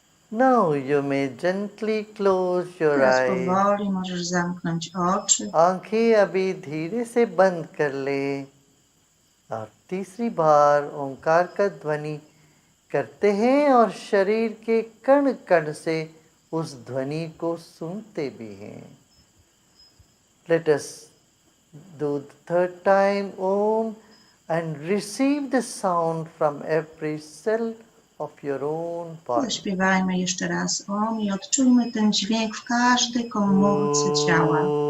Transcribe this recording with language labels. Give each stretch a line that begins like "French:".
English: Now you may gently close your
Polish: Teraz
English: eyes.
Polish: powoli możesz zamknąć oczy.
Hindi: आंखें अभी धीरे से बंद कर ले और तीसरी बार ओंकार का ध्वनि करते हैं और शरीर के कण कण से उस ध्वनि को सुनते भी हैं।
English: Let us do the third time Om and receive the sound from every cell of your own body.
Polish: Zaśpiewajmy jeszcze raz Om i odczujmy ten dźwięk w każdej komórce ciała.